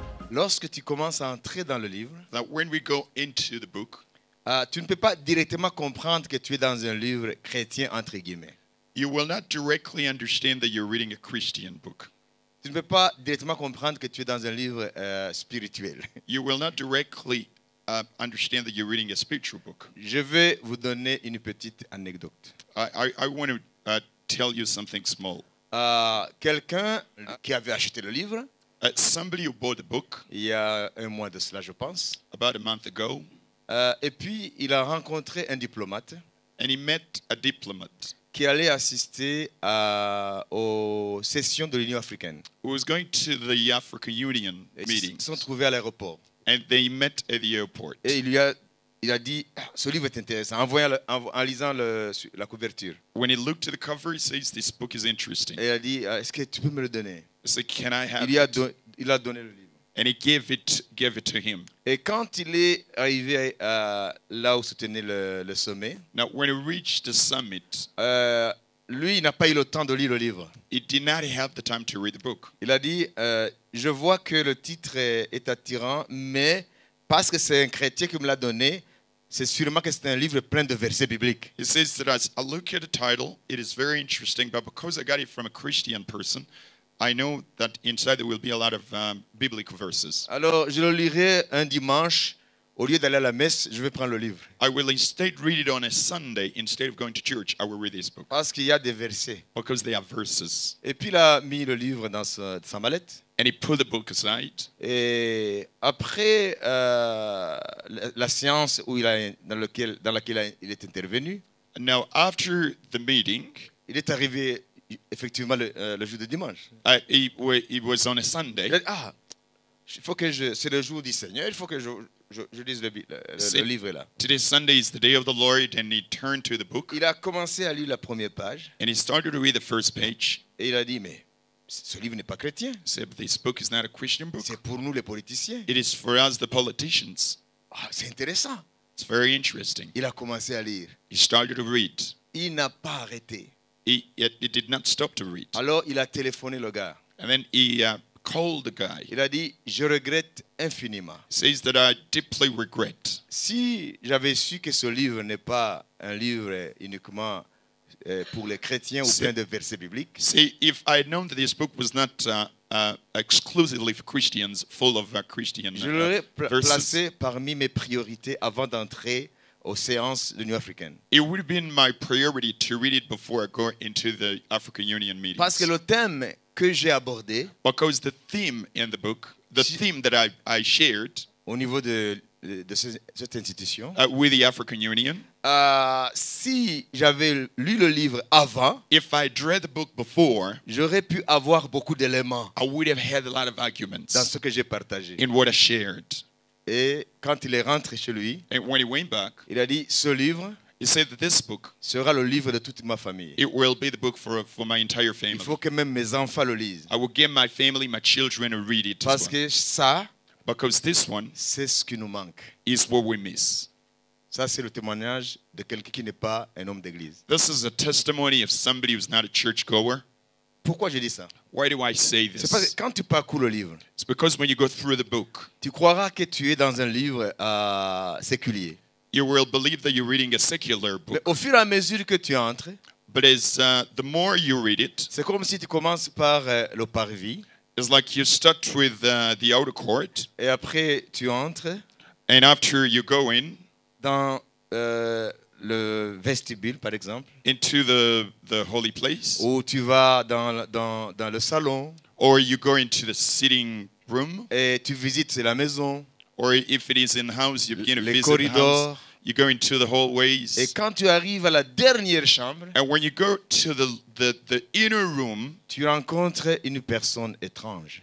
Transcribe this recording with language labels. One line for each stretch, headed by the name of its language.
French: Lorsque tu commences à entrer dans le livre,
English: that when we go into the book,
French: tu ne peux pas directement comprendre que tu es dans un livre chrétien, entre guillemets.
English: you will not directly understand that you're reading a Christian book.
French: Tu ne peux pas directement comprendre que tu es dans un livre spirituel.
English: You will not directly understand that you're reading a spiritual book.
French: Je vais vous donner une petite anecdote.
English: I want to tell you something small.
French: Quelqu'un qui avait acheté le livre,
English: Somebody who bought the book
French: il y a un mois de cela, je pense,
English: about a month ago,
French: et puis il a rencontré un diplomate
English: and he met a diplomat
French: qui allait assister aux sessions de l'Union africaine.
English: who was going to the African Union
French: Ils
English: meetings,
French: se sont trouvés à l'aéroport.
English: and they met at the airport.
French: Et il a dit, ce livre est intéressant, en lisant la couverture.
English: When he looked at the cover, he says, "This book is interesting."
French: Et il a dit, est-ce que tu peux me le donner?
English: I said, "Can I have
French: Il
English: it?"
French: a donné le livre.
English: And he gave it to him.
French: Et quand il est arrivé là où se tenait le sommet,
English: Now, when he reached the summit,
French: lui, il n'a pas eu le temps de lire le livre.
English: he did not have the time to read the book.
French: Il a dit, je vois que le titre est attirant, mais parce que c'est un chrétien qui me l'a donné, c'est sûrement que c'est un livre plein de versets bibliques.
English: He says that as I look at the title, it is very interesting, but because I got it from a Christian person, I know that inside there will be a lot of biblical verses.
French: Alors, je le lirai un dimanche. Au lieu d'aller à la messe, je vais prendre le livre.
English: I will instead read it on a Sunday. Instead of going to church, I will read this book
French: Parce qu'il y a des versets.
English: because they have verses.
French: Et puis, il a mis le livre dans sa mallette.
English: And he put the book aside.
French: Et après la séance dans laquelle il est intervenu,
English: Now, after the meeting,
French: il est arrivé effectivement le jour de dimanche.
English: he was on a Sunday.
French: Il a dit, c'est le jour du Seigneur, il faut que je lise le livre là.
English: Today, Sunday is the day of the Lord, and he turned to the book
French: Il a commencé à lire la première page
English: and he started to read the first page.
French: et il a dit, mais ce livre n'est pas chrétien,
English: He said, "This book is not a Christian book.
French: c'est pour nous les politiciens.
English: It is for us, the politicians."
French: C'est intéressant.
English: It's very interesting.
French: Il a commencé à lire.
English: He started to read.
French: Il n'a pas arrêté.
English: He did not stop to read.
French: Alors il a téléphoné le gars.
English: And then he called the guy.
French: Il a dit, je regrette infiniment.
English: He says that I deeply regret.
French: Si j'avais su que ce livre n'est pas un livre uniquement pour les chrétiens ou plein de versets bibliques,
English: See, if I had known that this book was not exclusively for Christians, full of Christian
French: je l'aurais
English: verses,
French: placé parmi mes priorités avant d'entrer aux séances de l'Union africaine.
English: it would have been my priority to read it before I go into the African Union
French: Parce que
English: meetings.
French: le thème que j'ai abordé
English: Because the theme in the book, the theme that I shared
French: au niveau de cette institution,
English: with the African Union,
French: si j'avais lu le livre avant,
English: if I'd read the book before,
French: j'aurais pu avoir beaucoup d'éléments
English: I would have had a lot of arguments
French: dans ce que j'ai partagé.
English: in what I shared.
French: Et quand il est rentré chez lui,
English: And when he went back,
French: il a dit, ce livre
English: he said that this book,
French: sera le livre de toute ma famille.
English: it will be the book for my entire
French: Il
English: family.
French: faut que même mes enfants le lisent.
English: I will get my family, my children to read it as
French: Parce
English: well.
French: que ça,
English: Because this one
French: c'est ce qui nous manque.
English: is what we miss.
French: Ça, c'est le témoignage de quelqu'un qui n'est pas un homme d'église.
English: This is a testimony of somebody who's not a churchgoer.
French: Pourquoi je dis ça?
English: Why do I say
French: C'est parce
English: this?
French: que quand tu parcours le livre,
English: It's because when you go through the book,
French: tu croiras que tu es dans un livre séculier.
English: you will believe that you're reading a secular
French: Mais
English: book.
French: au fur et à mesure que tu entres,
English: But as the more you read it,
French: c'est comme si tu commences par le parvis,
English: it's like you start with the outer court,
French: et après tu entres
English: and after you go in
French: dans le vestibule, par exemple,
English: into the holy place,
French: ou tu vas dans le salon,
English: or you go into the sitting room,
French: et tu visites la maison,
English: or if it is in the house, you begin to
French: les
English: visit the house.
French: corridors.
English: You go into the hallways.
French: Et quand tu arrives à la dernière chambre,
English: And when you go to the inner room,
French: tu rencontres une personne étrange